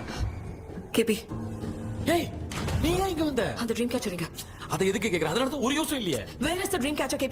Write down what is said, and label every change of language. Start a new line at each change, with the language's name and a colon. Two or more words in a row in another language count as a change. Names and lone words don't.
English: केपी, Hey,
Tamil: நீ ஏன் இங்க வந்த அந்த
English: dream catcher
Tamil: எங்க? அதை எதுக்கு கேக்குற அதனால தான் ஒரு யூஸும் இல்லையே
English: Where is the dream catcher, KP?